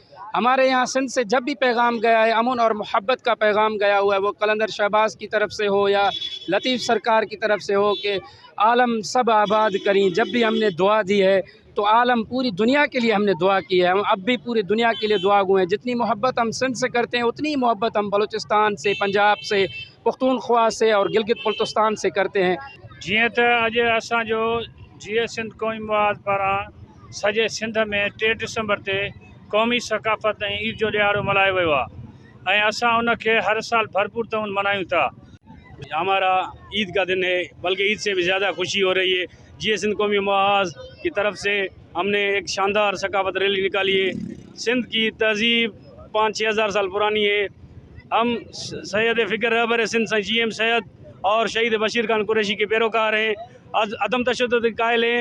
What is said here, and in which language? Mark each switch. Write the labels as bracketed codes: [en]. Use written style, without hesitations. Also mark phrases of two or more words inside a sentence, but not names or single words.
[ur] ہمارے یہاں سندھ سے جب بھی پیغام گیا ہے، امن اور محبت کا پیغام گیا ہوا ہے، وہ قلندر شہباز کی طرف سے ہو یا لطیف سرکار کی طرف سے ہو کہ عالم سب آباد کریں۔ جب بھی ہم نے دعا دی ہے تو عالم پوری دنیا کے لیے ہم نے دعا کی ہے، ہم اب بھی پوری دنیا کے لیے دعا گو ہیں۔ جتنی محبت ہم سندھ سے کرتے ہیں اتنی محبت ہم بلوچستان سے، پنجاب سے، پختونخوا سے اور گلگت بلتستان سے کرتے ہیں۔ [sd] جیئں ته اڄ اسان جو جي سندھ قومي مواز پاران سڄي سندھ ۾ 3 ڊسمبر تي قومي ثقافت ۽ عيد جو ڏياڙو ملائيو ويو آهي ۽ اسان ان کي هر سال بھرپور طور منايون ٿا۔ [ur] ہمارا عيد کا دن ہے، بلکہ عيد سے بھی زیادہ خوشی ہو رہی ہے۔ جي سندھ قومی مواز کی طرف سے ہم نے ایک شاندار ثقافت ریلی نکالی ہے۔ سندھ کی تہذیب 5-6 ہزار سال پرانی ہے۔ ہم سید فکر رہبر سندھ جی ایم سید اور شہید بشیر خان قریشی کے پیروکار ہیں، عدم تشدد کے قائل ہیں۔